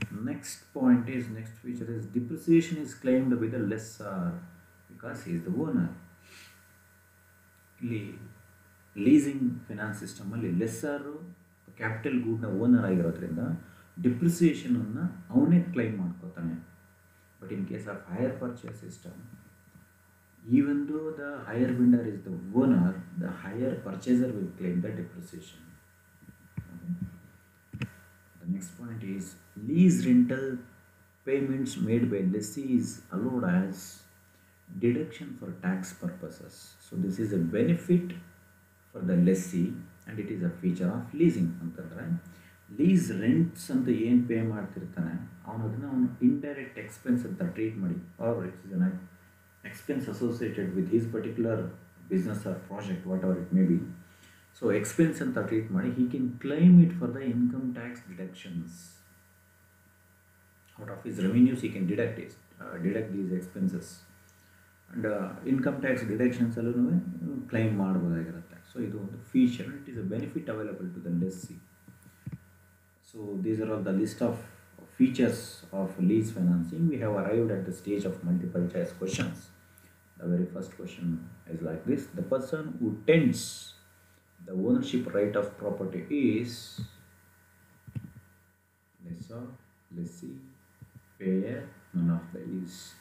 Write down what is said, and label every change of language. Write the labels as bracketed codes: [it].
[en] Next feature is depreciation is claimed by the lessor because he is the owner. [kn] ಇಲ್ಲಿ leasing finance ಸಿಸ್ಟಮಲ್ಲಿ ಲೆಸ್ಸರು capital ಗೂಡ್ನ owner ಆಗಿರೋದ್ರಿಂದ ಡಿಪ್ರಿಸಿಯೇಷನನ್ನು ಅವನೇ claim ಮಾಡ್ಕೋತಾನೆ. [en] But in case of hire purchase system, even though the hire vendor is the owner, the hire purchaser will claim the depreciation. Okay. The next point is lease rental payments made by lessee is allowed as deduction for tax purposes. So this is a benefit for the lessee and it is a feature of leasing. [kn] ಅಂತಂದ್ರೆ lease ರೆಂಟ್ಸ್ ಅಂತ ಏನು pay ಮಾಡ್ತಿರ್ತಾನೆ ಅವನು indirect expense ಅಂತ treat ಮಾಡಿ, [en] Or it's is an expense associated with his particular business or project, whatever it may be. So expense [kn] ಅಂತ treat ಮಾಡಿ [en] He can claim it for the income tax deductions. Out of his revenues he can deduct these expenses and income tax [kn] ಡಿಡಕ್ಷನ್ಸಲ್ಲೂ claim ಮಾಡ್ಬೋದಾಗಿರುತ್ತೆ. [en] so [kn] ಇದು ಒಂದು feature, [en] It is a benefit available to the lessee. So these are all the list of features of lease financing. We have arrived at the stage of multiple choice questions. The very first question is like this: the person who tends the ownership right of property is lessor, lessee, payer, none of the is.